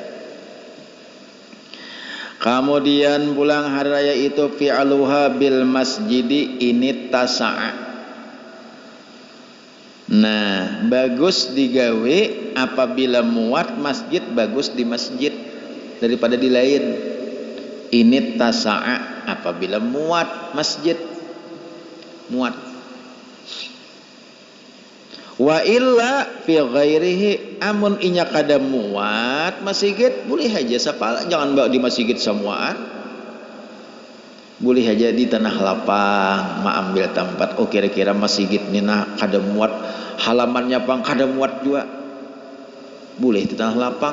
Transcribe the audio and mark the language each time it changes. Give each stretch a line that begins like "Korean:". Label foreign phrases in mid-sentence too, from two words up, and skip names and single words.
Banjar: Kemudian pulang hari raya itu
Arabic: فعلها بالمسجد إن اتسع.
Banjar: Nah bagus digawe apabila muat masjid, bagus di masjid daripada di lain.
Arabic: إن اتسع
Banjar: apabila muat masjid, muat.
Arabic: وإلا في غيره,
Banjar: amun inya kada muat masjid boleh aja sapala, jangan bawa di masjid semuaan. Boleh aja di tanah lapang ma ambil tempat. Oh kira-kira masjid ni nah kada muat, halamannya pang kada muat juga. Boleh di tanah lapang.